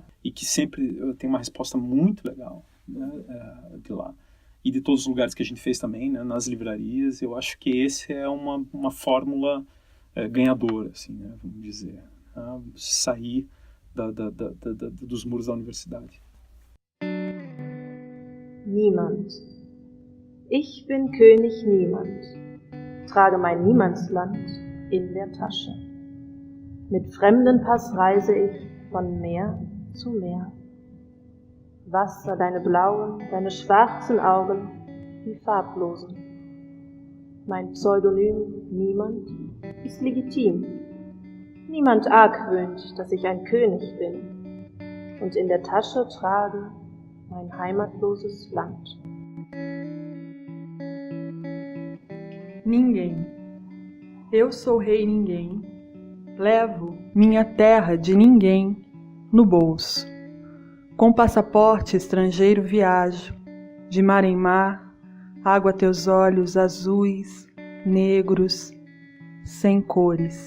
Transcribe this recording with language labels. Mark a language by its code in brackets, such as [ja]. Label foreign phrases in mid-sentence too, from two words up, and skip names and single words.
[pt] E que sempre tem uma resposta muito legal, né? De lá. E de todos os lugares que a gente fez também, né? Nas livrarias. Eu acho que esse é uma fórmula ganhadora, assim, né? Vamos dizer, né? Sair dos muros da universidade. [de] Niemand. Ich bin König Niemand, trage mein Niemandsland in der Tasche. Mit Fremdenpass reise ich von Meer zu Meer. Wasser, deine blauen, deine schwarzen Augen, die Farblosen. Mein Pseudonym Niemand ist legitim. Niemand argwöhnt, dass ich ein König bin und in der Tasche trage mein heimatloses Land. [pt] Ninguém. Eu sou rei ninguém. Levo minha terra de ninguém no bolso. Com passaporte estrangeiro viajo, de mar em mar, água a teus olhos azuis, negros, sem cores.